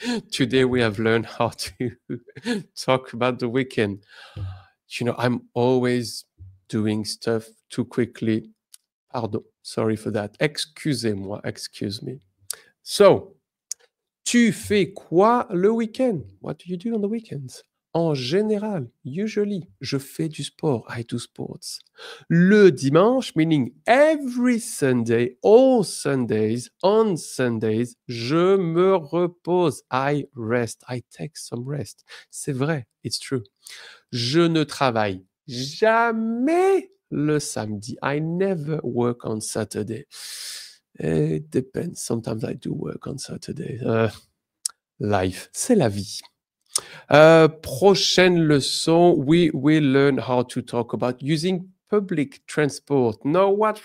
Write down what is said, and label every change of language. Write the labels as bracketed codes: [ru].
[en] Today, we have learned how to talk about the weekend. You know, I'm always doing stuff too quickly. Pardon. Sorry for that. [fr] Excusez-moi. [en] Excuse me. [fr] So, tu fais quoi le week-end? [en] What do you do on the weekends? [fr] En général, usually, je fais du sport. [en] I do sports. [fr] Le dimanche, [en] meaning every Sunday, all Sundays, on Sundays, [fr] je me repose. [en] I rest. I take some rest. [fr] C'est vrai. [en] It's true. [fr] Je ne travaille jamais le samedi. [en] I never work on Saturday. It depends. Sometimes I do work on Saturday. Life, c'est la vie. [fr] Prochaine leçon, [en] we will learn how to talk about using public transport. Now what?